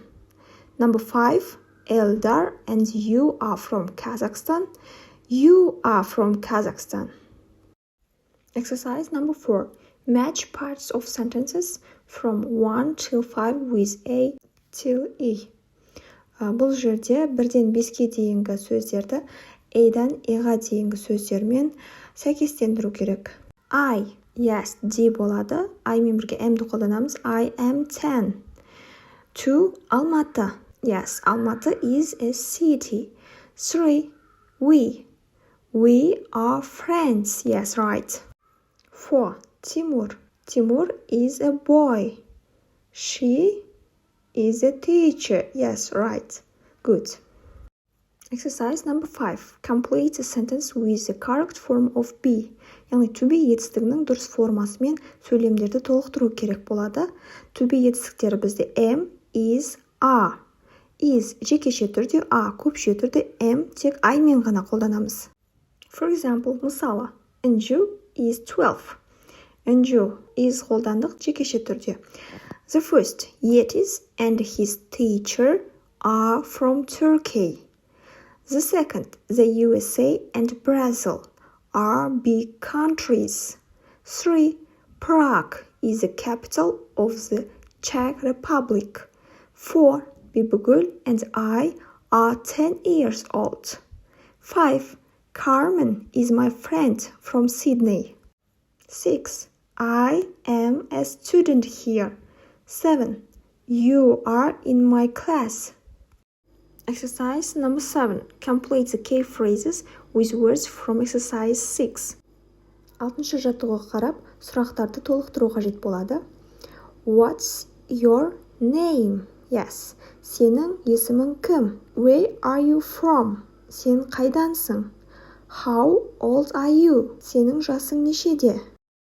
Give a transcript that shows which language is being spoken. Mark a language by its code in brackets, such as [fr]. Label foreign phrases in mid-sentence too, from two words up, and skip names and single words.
[en] Number 5, Eldar and you are from Kazakhstan. You are from Kazakhstan. Exercise number 4. Match parts of sentences from 1 till 5 with A till E. [kk] Бұл жерде 1-ден 5-ке дейінгі сөздерді A-дан E-ға дейінгі сөздермен сәйкестендіру керек. [en] I, yes, D болады. [kk] I мен бірге M-ді қолданамыз. [en] I am 10. 2, Almaty. Yes, Almaty is a city. 3, we. We are friends. Yes, right. 4, Timur. Timur is a boy. She is a teacher. Yes, right. Good. Exercise number 5. Complete a sentence with the correct form of be. [kk] Яғни [en] to be [kk] етістігінің дұрыс формасымен сөйлемдерді толықтыру керек болады. To be етістіктері бізде [en] am, is, are. [kk] Is жекеше түрде, are көпше түрде, am тек I мен ғана қолданамыз. [en] For example, мысалы, Anju is 12. [kk] Anju is қолдандық жекеше түрде. [en] The first, Yetis and his teacher are from Turkey. The second, the USA and Brazil are big countries. 3, Prague is the capital of the Czech Republic. 4, Bibugul and I are 10 years old. 5, Carmen is my friend from Sydney. 6, I am a student here. 7, you are in my class. Exercise number 7. Complete the key phrases with words from exercise 6. [kk] 6-шы жаттығуға қарап, сұрақтарды толықтыру қажет болады. [en] What's your name? Yes. [kk] Сенің есімің кім? [en] Where are you from? [kk] Сен қайдансың? [en] How old are you? [kk] Сенің жасың нешеде?